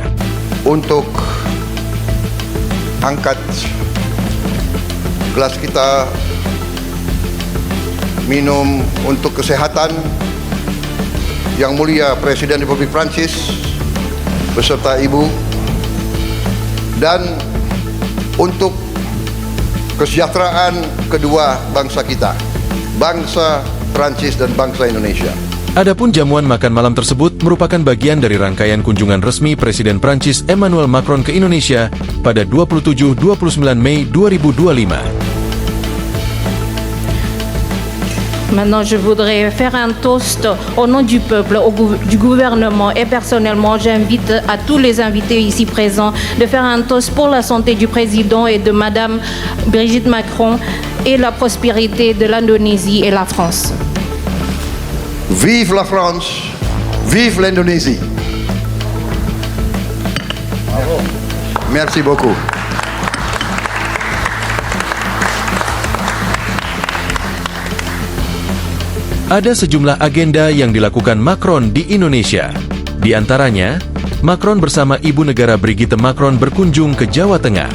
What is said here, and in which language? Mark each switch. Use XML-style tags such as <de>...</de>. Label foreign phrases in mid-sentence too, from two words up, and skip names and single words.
<id>Untuk angkat gelas kita minum untuk kesehatan Yang Mulia Presiden Republik Prancis beserta Ibu, dan untuk kesejahteraan kedua bangsa kita, bangsa Prancis dan bangsa Indonesia. Adapun jamuan makan malam tersebut merupakan bagian dari rangkaian kunjungan resmi Presiden Prancis Emmanuel Macron ke Indonesia pada 27-29 Mei 2025.</id> <fr>Maintenant, je voudrais faire un toast au nom du peuple, du gouvernement, et personnellement, j'invite à tous les invités ici présents de faire un toast pour la santé du président et de Madame Brigitte Macron et la prospérité de l'Indonésie et la France. Vive la France, vive l'Indonésie. Merci beaucoup.</fr> <id>Ada sejumlah agenda yang dilakukan Macron di Indonesia. Di antaranya, Macron bersama Ibu Negara Brigitte Macron berkunjung ke Jawa Tengah.</id>